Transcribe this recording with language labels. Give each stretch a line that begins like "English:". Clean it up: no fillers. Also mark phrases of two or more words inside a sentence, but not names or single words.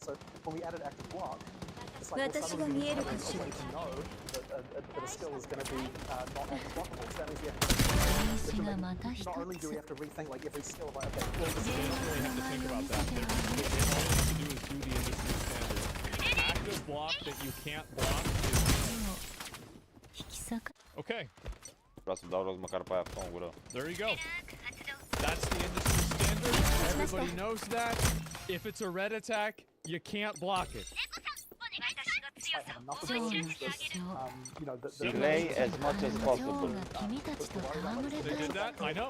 English: So when we added active block, it's like well, suddenly we have a way to know that a skill is going to be not active blockable. So that means we have to not only do we have to rethink like every skill, but okay, well, this You don't really have to think about that. All you have to do is do the industry standard. Active block that you can't block is... Okay.
Romanian: Vreau să dau rost măcar pe aia, fă în gură.
English: There you go. That's the industry standard. Everybody knows that. If it's a red attack, you can't block it. I have enough abilities that, you know, Delay as much as possible. They did that? I know.